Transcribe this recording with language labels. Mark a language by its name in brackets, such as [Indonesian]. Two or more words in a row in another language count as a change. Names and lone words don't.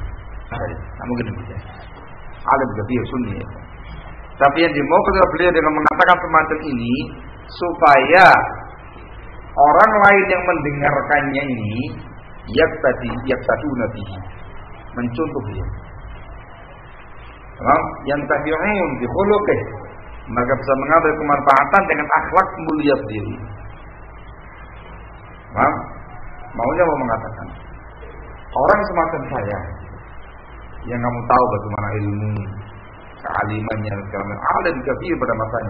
[Indonesian] Nah, mungkin demikian. [Arabic] عالم كبير [Indonesian] sunni ya. Tapi yang dimau ketika beliau dengan mengatakan semacam ini supaya orang lain yang mendengarkannya ini [Arabic] يقتدون به, [Indonesian] mencontoh dia. [Arabic] Yang تابعون بخلقه, [Indonesian] maka bisa mengambil kemanfaatan dengan akhlak mulia diri. Maunya mau mengatakan orang semacam saya yang kamu tahu bagaimana ilmu kealimannya, [Arabic] عالم كبير [Indonesian] pada masanya.